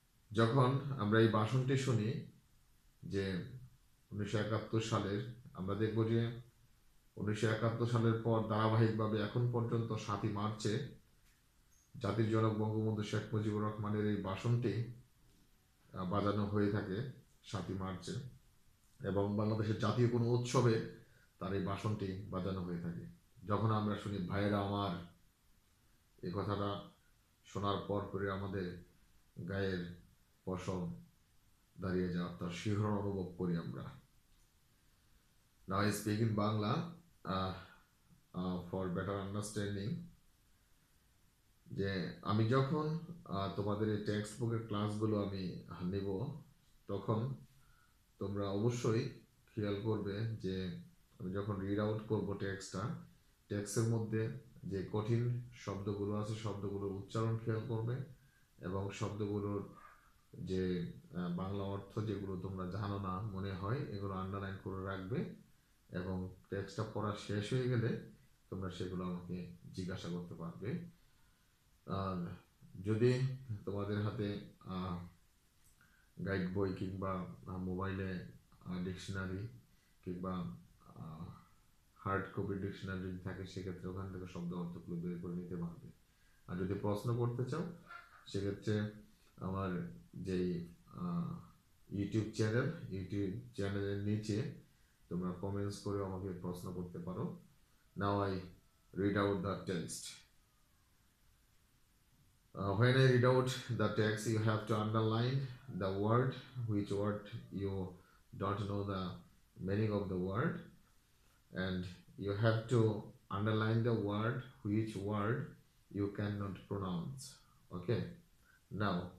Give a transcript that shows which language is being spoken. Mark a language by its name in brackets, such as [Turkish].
[Bangla] যখন আমরা এই ভাষণটি শুনি যে 1971 সালের, আমরা দেখব যে 1971 সালের পর ধারাবাহিকভাবে এখন পর্যন্ত 7ই মার্চে জাতির জনক বঙ্গবন্ধু শেখ মুজিবুর রহমানের এই ভাষণটি বাজানো হয়ে থাকে 7ই মার্চে, এবং বাংলাদেশের জাতীয় কোনো উৎসবে তার এই ভাষণটি বাজানো হয়ে থাকে। যখন আমরা শুনি ভাইয়েরা আমার, এই কথাটা শোনার পর করে আমাদের গায়ের পশম দাঁড়িয়ে যাওয়া, তার শিহরণ অনুভব করি আমরা। [English] Now I speak in Bangla for better understanding. [Bangla] যে আমি যখন তোমাদের এই টেক্সট বুকের ক্লাসগুলো আমি নেব, তখন তোমরা অবশ্যই খেয়াল করবে যে আমি যখন রিড আউট করবো টেক্সটের মধ্যে যে কঠিন শব্দগুলো আছে শব্দগুলোর উচ্চারণ খেয়াল করবে, এবং শব্দগুলোর যে বাংলা অর্থ যেগুলো তোমরা জানো না মনে হয় এগুলো আন্ডারলাইন করে রাখবে, এবং টেক্সটটা পড়া শেষ হয়ে গেলে তোমরা সেগুলো আমাকে জিজ্ঞাসা করতে পারবে। যদি তোমাদের হাতে গাইড বই কিংবা মোবাইলে ডিকশনারি কিংবা হার্ড কপি ডিকশনারি থাকে, সেক্ষেত্রে ওখান থেকে শব্দ অর্থগুলো বের করে নিতে পারবে। আর যদি প্রশ্ন করতে চাও, সেক্ষেত্রে আমার যেই ইউটিউব চ্যানেলের নিচে তোমরা কমেন্টস করে আমাকে প্রশ্ন করতে পারো। [English] Now I read out the text. When I read out the text, you have to underline the word, which word you don't know the meaning of the word, and you have to underline the word which word you cannot pronounce. Okay, now